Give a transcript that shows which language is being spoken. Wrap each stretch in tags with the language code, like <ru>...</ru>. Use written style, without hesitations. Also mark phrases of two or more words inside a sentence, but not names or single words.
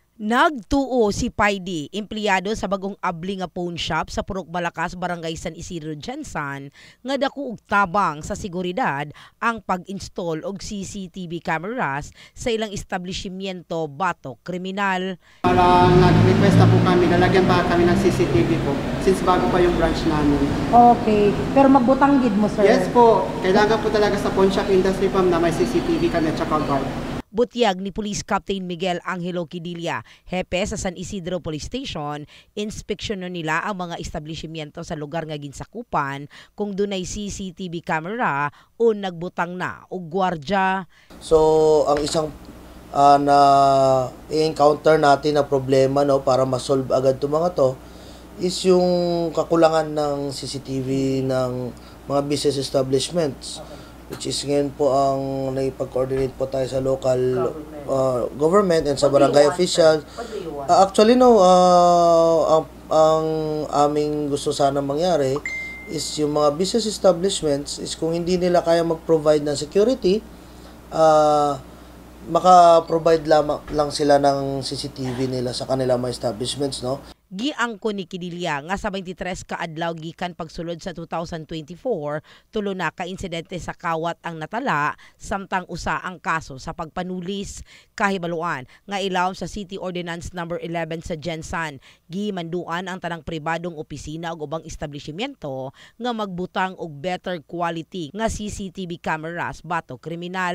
<ceb>Nagtuo si Paidi, empleyado sa bagong abli nga pawn shop sa Purok Malakas, Barangay San Isidro, Jensan, nga dako og tabang sa seguridad ang pag-install og</ceb> <en>CCTV cameras</en> <ceb>sa ilang establishmento batok kriminal.</ceb> <tl>Nag-request na po kami, lalagyan pa kami ng CCTV po since bago pa yung branch namin.</tl> <hil>Okay, pero magbutang gid mo, sir?</hil> <tl>Yes po, kailangan po talaga sa</tl> <en>pawn shop industry farm</en> <tl>na may CCTV kami at saka guard.</tl> <ceb>Butyag ni Police Captain Miguel Angelo Quidilla, hepe sa San Isidro Police Station, inspeksyonon nila ang mga establishmento sa lugar nga ginsakupan kung dunay CCTV camera o nagbutang na og gwardya. So, ang isang na i-encounter natin na problema para ma-solve agad itong mga to is yung kakulangan ng CCTV ng mga</ceb> <en>business establishments.</en> <ceb>Which is ngayon po ang naipag-coordinate po tayo sa</ceb> <en>local government</en> <ceb>and sa barangay officials. Actually, ang aming gusto sana mangyari is yung mga</ceb> <en>business establishments</en> <ceb>is kung hindi nila kaya mag-provide ng security, maka-provide lang sila ng CCTV nila sa kanilang mga establishments, no? Giangko ni Quidilla nga sa 23 ka adlaw gikan pagsulod sa 2024 tulo na ka insidente sa kawat ang natala samtang usa ang kaso sa pagpanulis. Kahibaluan nga ilawom sa City Ordinance number 11 sa Jensan, gimanduan ang tanang pribadong opisina ug ubang establishmento nga magbutang og</ceb> <en>better quality</en> <ceb>nga</ceb> <en>CCTV cameras</en> <ceb>batok kriminal.</ceb>